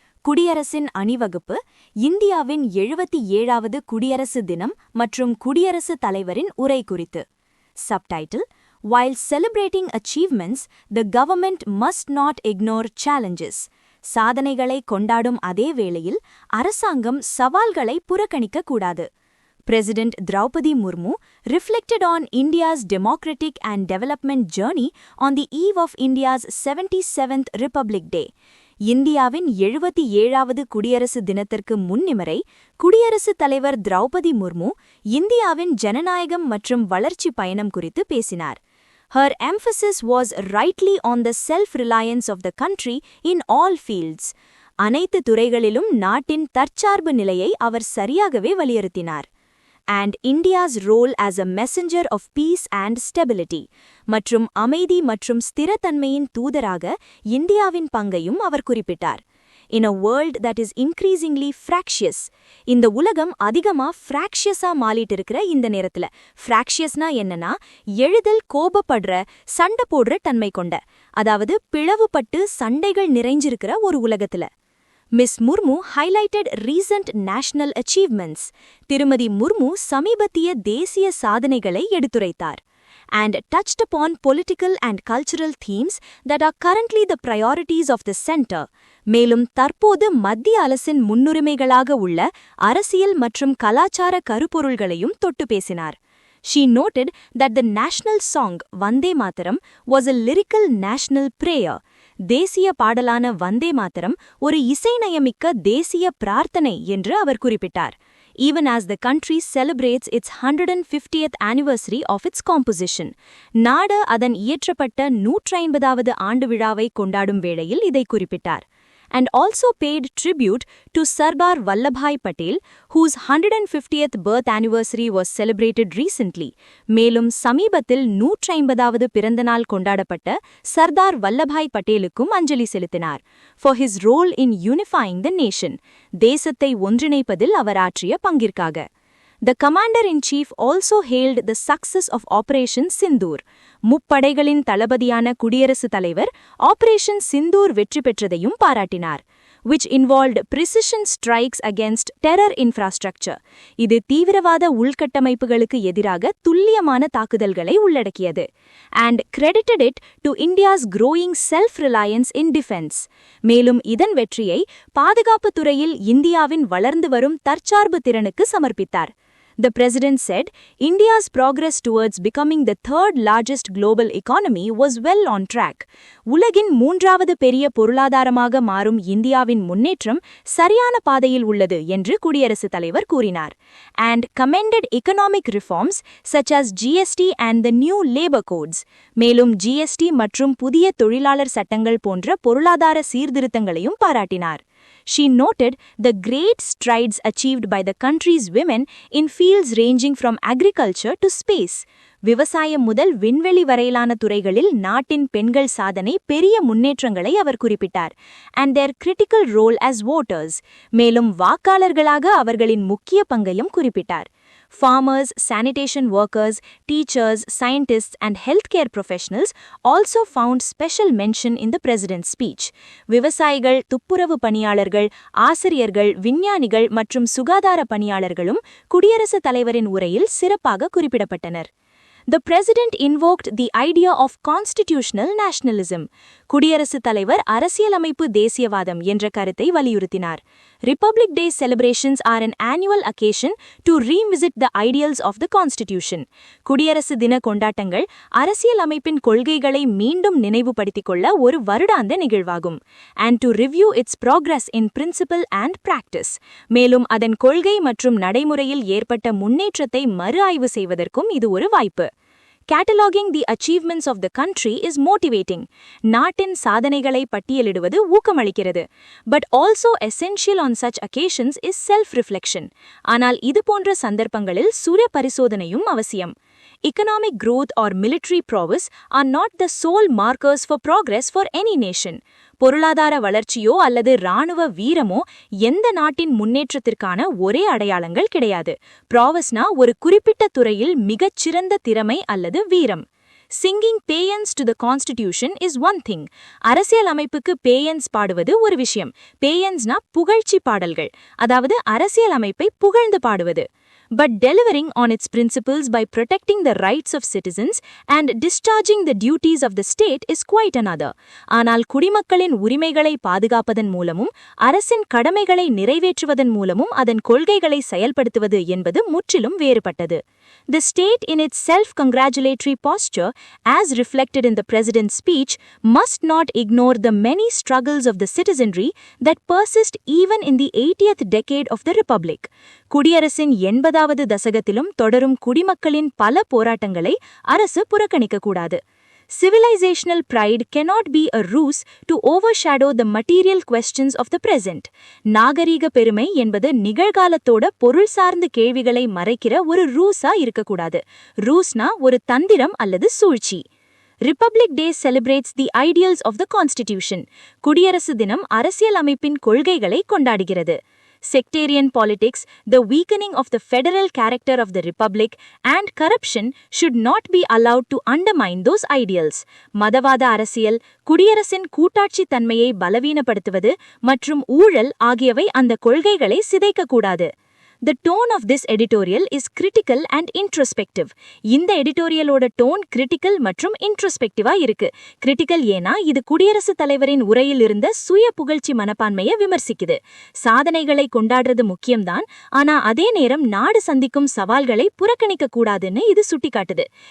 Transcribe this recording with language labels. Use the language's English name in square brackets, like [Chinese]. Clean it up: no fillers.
[Tamil] குடியரசின் அணிவகுப்பு, இந்தியாவின் 77வது குடியரசு தினம் மற்றும் குடியரசுத் தலைவரின் உரை குறித்து. [English] Subtitle: While celebrating achievements, the government must not ignore challenges. [Tamil] சாதனைகளை கொண்டாடும் அதே வேளையில் அரசாங்கம் சவால்களை புறக்கணிக்க கூடாது. [English] President Draupadi Murmu reflected on India's democratic and development journey on the eve of India's 77th Republic Day. [Tamil] இந்தியாவின் 77வது குடியரசு தினத்திற்கு முன்னிமரை குடியரசுத் தலைவர் திரௌபதி முர்மு இந்தியாவின் ஜனநாயகம் மற்றும் வளர்ச்சி பயணம் குறித்து பேசினார். [English] Her emphasis was rightly on the self-reliance of the country in all fields. [Tamil] அனைத்து துறைகளிலும் நாட்டின் தற்சார்பு நிலையை அவர் சரியாகவே வலியுறுத்தினார். [English] And India's role as a messenger of peace and stability. [Tamil] மற்றும் அமைதி மற்றும் ஸ்திரத்தன்மையின் தூதராக இந்தியாவின் பங்கையும் அவர் குறிப்பிட்டார். [English] In a world that is increasingly fractious. [Tamil] இந்த உலகம் அதிகமா ஃப்ராக்ஷியஸா மாறிட்டு இருக்கிற இந்த நேரத்துல, ஃப்ராக்ஷியஸ்னா என்னன்னா எளிதில் கோபப்படுற, சண்டை போடுற தன்மை கொண்ட, அதாவது பிளவுபட்டு சண்டைகள் நிறைஞ்சிருக்கிற ஒரு உலகத்துல. Ms. [English] Murmu highlighted recent national achievements. [Tamil] திருமதி முர்மு சமீபத்திய தேசிய சாதனைகளை எடுத்துரைத்தார். [English] And touched upon political and cultural themes that are currently the priorities of the center. [Tamil] மேலும் தற்போது மத்திய அரசின் முன்னுரிமைகளாக உள்ள அரசியல் மற்றும் கலாச்சார கருப்பொருள்களையும் தொட்டு பேசினார். [English] She noted that the national song Vande Mataram was a lyrical national prayer. [Tamil] தேசிய பாடலான வந்தே மாதரம் ஒரு இசைநயமிக்க தேசிய பிரார்த்தனை என்று அவர் குறிப்பிட்டார். [English] Even as the country celebrates its 150th anniversary of its composition. [Tamil] நாடு அதன் இயற்றப்பட்ட 150வது ஆண்டு விழாவை கொண்டாடும் வேளையில் இதை குறிப்பிட்டார். [English] And also paid tribute to Sardar Vallabhai Patel, whose 150th birth anniversary was celebrated recently. [Tamil] மேலும் சமீபத்தில் 150வது பிறந்தநாள் கொண்டாடப்பட்ட சர்தார் வல்லபாய் பட்டேலுக்கும் அஞ்சலி செலுத்தினார். [English] For his role in unifying the nation. [Tamil] தேசத்தை ஒன்றிணைப்பதில் அவர் ஆற்றிய பங்கிற்காக. [English] The commander-in-chief also hailed the success of Operation Sindoor. [Tamil] முப்படைகளின் தளபதியான குடியரசுத் தலைவர் ஆபரேஷன் சிந்தூர் வெற்றி பெற்றதையும் பாராட்டினார். [English] Which involved precision strikes against terror infrastructure. [Tamil] இது தீவிரவாத உள்கட்டமைப்புகளுக்கு எதிராக துல்லியமான தாக்குதல்களை உள்ளடக்கியது. [English] And credited it to India's growing self-reliance in defense. [Tamil] மேலும் இதன் வெற்றியை பாதுகாப்புத் துறையில் இந்தியாவின் வளர்ந்து வரும் தற்சார்பு திறனுக்கு சமர்ப்பித்தார். [English] The president said, India's progress towards becoming the third largest global economy was well on track. [Tamil] உலகின் 3வது பெரிய பொருளாதாரமாக மாறும் இந்தியாவின் முன்னேற்றம் சரியான பாதையில் உள்ளது என்று குடியரசுத் தலைவர் கூறினார். [English] And commended economic reforms such as GST and the new labor codes. [Tamil] மேலும் GST மற்றும் புதிய தொழிலாளர் சட்டங்கள் போன்ற பொருளாதார சீர்திருத்தங்களையும் பாராட்டினார். [English] She noted the great strides achieved by the country's women in fields ranging from agriculture to space. [Tamil] விவசாயம் முதல் விண்வெளி வரையிலான துறைகளில் நாட்டின் பெண்கள் சாதனை பெரிய முன்னேற்றங்களை அவர் குறிப்பிட்டார். [English] And their critical role as voters. [Tamil] மேலும் வாக்காளர்களாக அவர்களின் முக்கிய பங்கையும் குறிப்பிட்டார். [English] Farmers, sanitation workers, teachers, scientists and healthcare professionals also found special mention in the president's speech. [Tamil] விவசாயிகள், துப்புரவு பணியாளர்கள், ஆசிரியர்கள், விஞ்ஞானிகள் மற்றும் சுகாதார பணியாளர்களும் குடியரசுத் தலைவரின் உரையில் சிறப்பாக குறிப்பிடப்பட்டனர். [English] The president invoked the idea of constitutional nationalism. [Tamil] குடியரசுத் தலைவர் அரசியலமைப்பு தேசியவாதம் என்ற கருத்தை வலியுறுத்தினார். [English] Republic Day celebrations are an annual occasion to revisit the ideals of the Constitution. [Tamil] குடியரசு தின கொண்டாட்டங்கள் அரசியல் அமைப்பின் கொள்கைகளை மீண்டும் நினைவுபடுத்திக் கொள்ள ஒரு வருடாந்த நிகழ்வாகும். [English] And to review its progress in principle and practice. [Tamil] மேலும் அதன் கொள்கை மற்றும் நடைமுறையில் ஏற்பட்ட முன்னேற்றத்தை மறு ஆய்வு செய்வதற்கும் இது ஒரு வாய்ப்பு. [English] Cataloging the achievements of the country is motivating. [Tamil] நாட்டின் சாதனைகளை பட்டியலிடுவது ஊக்கமளிக்கிறது. [English] But also essential on such occasions is self-reflection. [Tamil] ஆனால் இது போன்ற சந்தர்ப்பங்களில் சுய பரிசோதனையும் அவசியம். [English] Economic growth or military prowess are not the sole markers for progress for any nation. [Tamil] பொருளாதார வளர்ச்சியோ அல்லது இராணுவ வீரமோ எந்த நாட்டின் முன்னேற்றத்திற்கான ஒரே அடையாளங்கள் கிடையாது. ப்ராவஸ்னா ஒரு குறிப்பிட்ட துறையில் மிகச்சிறந்த திறமை அல்லது வீரம். [English] Singing paeans to the Constitution is one thing. [Tamil] அரசியல் அமைப்புக்கு பேயன்ஸ் பாடுவது ஒரு விஷயம். பேயன்ஸ்னா புகழ்ச்சி பாடல்கள், அதாவது அரசியல் அமைப்பை புகழ்ந்து பாடுவது. [English] But delivering on its principles by protecting the rights of citizens and discharging the duties of the state is quite another. [Tamil] ஆனால் குடிமக்களின் உரிமைகளை பாதுகாப்பதன் மூலமும் அரசின் கடமைகளை நிறைவேற்றுவதன் மூலமும் அதன் கொள்கைகளை செயல்படுத்துவது என்பது முற்றிலும் வேறுபட்டது. [English] The state in its self-congratulatory posture, as reflected in the president's speech, must not ignore the many struggles of the citizenry that persist even in the 80th decade of the republic. [Tamil] குடியரசின் 80வது தசகத்திலும் தொடரும் குடிமக்களின் பல போராட்டங்களை அரசு புறக்கணிக்கக்கூடாது. [English] Civilizational pride cannot be a ruse to overshadow the material questions of the present. [Tamil] நாகரீக பெருமை என்பது நிகழ்காலத்தோட பொருள் சார்ந்த கேள்விகளை மறைக்கிற ஒரு ரூஸா இருக்கக்கூடாது. ரூஸ்னா ஒரு தந்திரம் அல்லது சூழ்ச்சி. [English] Republic Day celebrates the ideals of the Constitution. [Tamil] குடியரசு தினம் அரசியல் அமைப்பின் கொள்கைகளை கொண்டாடுகிறது. [English] Sectarian politics, the weakening of the federal character of the republic, and corruption should not be allowed to undermine those ideals. [Tamil] மதவாத அரசியல், குடியரசின் கூட்டாட்சி தன்மையை பலவீனப்படுத்துவது மற்றும் ஊழல் ஆகியவை அந்த கொள்கைகளை சிதைக்கக்கூடாது. [English] The tone of this editorial is critical and introspective. [Tamil] இந்த எடிட்டோரியலோட டோன் கிரிட்டிக்கல் மற்றும் இன்ட்ரோஸ்பெக்டிவா இருக்கு. கிரிட்டிக்கல் ஏனா இது குடியரசுத் தலைவரின் உரையில் இருந்த சுய புகழ்ச்சி மனப்பான்மையை விமர்சிக்குது. சாதனைகளை கொண்டாடுறது முக்கியம்தான், ஆனா அதே நேரம் நாடு சந்திக்கும் சவால்களை புறக்கணிக்க கூடாதுன்னு இது சுட்டிக்காட்டுது.